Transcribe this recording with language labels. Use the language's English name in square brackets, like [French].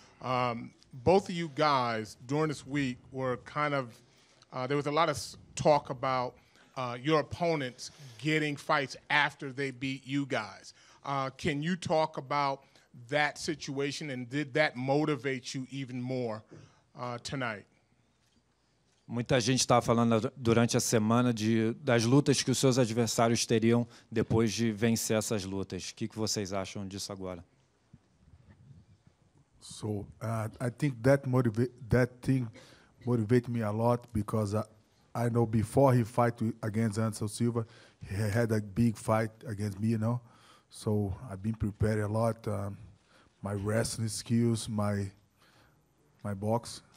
[English] Both of you guys during this week were kind of there was a lot of talk about your opponents getting fights after they beat you guys. Can you talk about that situation, and did that motivate you even more tonight? [Portuguese] Muita gente estava falando durante a semana das lutas que os seus adversários teriam depois de vencer essas lutas. O que vocês acham disso agora? [English] So I think that thing motivated me a lot because I know before he fight against Anderson Silva, he had a big fight against me, So I've been prepared a lot. My wrestling skills, my box.